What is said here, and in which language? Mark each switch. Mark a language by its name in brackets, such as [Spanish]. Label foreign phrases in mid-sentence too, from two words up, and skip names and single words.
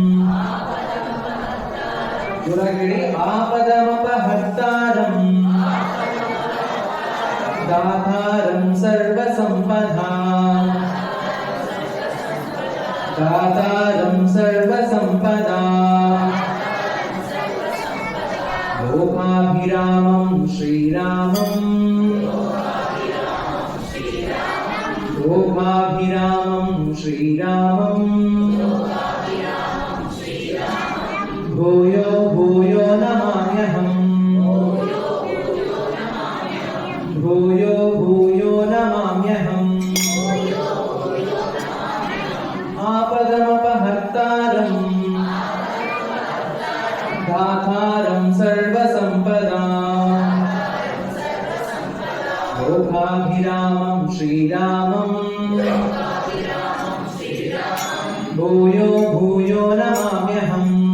[Sanskrit] ಜೋರಾಗಿ ಆಪದಮಪಹರ್ತಾರಂ ದಾತಾರಂ ಸರ್ವಸಂಪದಾ ದಾತಾರಂ ಸರ್ವಸಂಪದಾ ಲೋಕಾಭಿರಾಮಂ ಶ್ರೀರಾಮಂ ಲೋಕಾಭಿರಾಮಂ ಶ್ರೀರಾಮಂ ಭೂಯೋ ಭೂಯೋ ನಮಾಮ್ಯಹಂ ಭೂಯೋ ಭೂಯೋ ನಮಾಮ್ಯಹಂ ಆಪದಮಪಹರ್ತಾರಂ ದಾತಾರಂ ಸರ್ವಸಂಪದಾ ಲೋಕಾಭಿರಾಮಂ ಶ್ರೀರಾಮಂ ಭೂಯೋ ಭೂಯೋ ನಮಾಮ್ಯಹಂ.